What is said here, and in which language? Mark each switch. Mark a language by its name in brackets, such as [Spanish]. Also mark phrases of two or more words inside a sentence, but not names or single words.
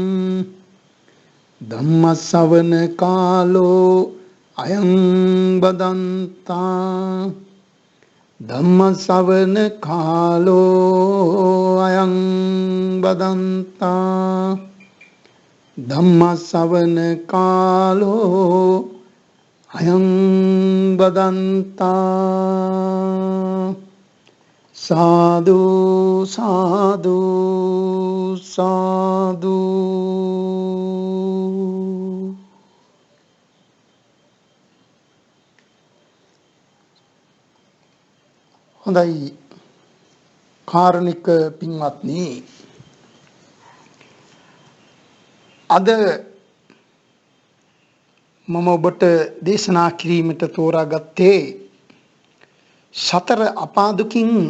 [Pali] धम्मश्रवण कालो अयं बदन्ता धम्मश्रवण कालो अयं बदन्ता ධම්මස්සවන කාලෝ අයං බදන්තා සාදු සාදු සාදු. [Sinhala] හොඳයි කාරුණික පින්වත්නි, අද මම ඔබට දේශනා කිරීමට තෝරාගත්තේ සතර අපාදුකින්